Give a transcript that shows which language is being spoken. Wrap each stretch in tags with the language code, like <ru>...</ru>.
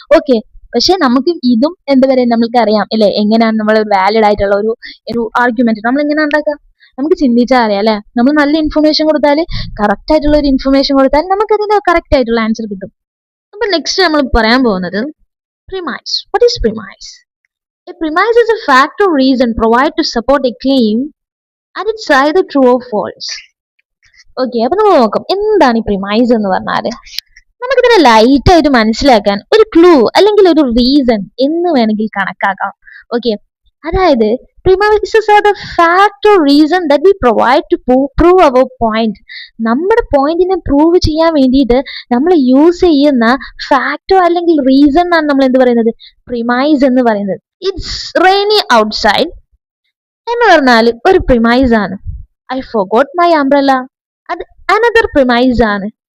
<ml>Okay, പക്ഷെ നമുക്ക് ഇതും എന്താ പറയുക, നമുക്ക് അറിയാം അല്ലെ എങ്ങനെയാണ് നമ്മൾ വാലിഡ് ആയിട്ടുള്ള ഒരു ആർഗ്യുമെന്റ് നമ്മൾ എങ്ങനെ ഉണ്ടാക്കുക. നമുക്ക് ചിന്തിച്ചാൽ അറിയാം അല്ലെ, നമ്മൾ നല്ല ഇൻഫർമേഷൻ കൊടുത്താൽ, കറക്റ്റ് ആയിട്ടുള്ള ഒരു ഇൻഫർമേഷൻ കൊടുത്താൽ നമുക്ക് അതിന് കറക്റ്റ് ആയിട്ടുള്ള ആൻസർ കിട്ടും. അപ്പൊ നെക്സ്റ്റ് നമ്മൾ പറയാൻ പോകുന്നത് premise.</ml> <en>What is premise? A premise is a fact or reason provided to support a claim and it's either true or false.</en> <ml>Okay, അപ്പൊ നമ്മൾ നോക്കാം എന്താണ് ഈ പ്രിമൈസ് എന്ന് പറഞ്ഞാല്. നമുക്കിതിനെ ലൈറ്റ് ആയിട്ട് മനസ്സിലാക്കാൻ ഒരു ക്ലൂ അല്ലെങ്കിൽ ഒരു റീസൺ എന്ന് വേണമെങ്കിൽ കണക്കാക്കാം. ഓക്കെ, അതായത്</ml> <en>premises are the fact or reason that we provide to prove our point.</en> <ml>നമ്മുടെ പോയിന്റിനെ പ്രൂവ് ചെയ്യാൻ വേണ്ടിയിട്ട് നമ്മൾ യൂസ് ചെയ്യുന്ന ഫാക്ടോ അല്ലെങ്കിൽ റീസൺ ആണ് നമ്മൾ എന്ത് പറയുന്നത്, പ്രിമൈസ് എന്ന് പറയുന്നത്.</ml> <en>it's rainy outside</en> <ml>എന്ന് പറഞ്ഞാൽ ഒരു പ്രിമൈസ് ആണ്.</ml> <en>I forgot my umbrella, അത് another premise ആണ്.</en>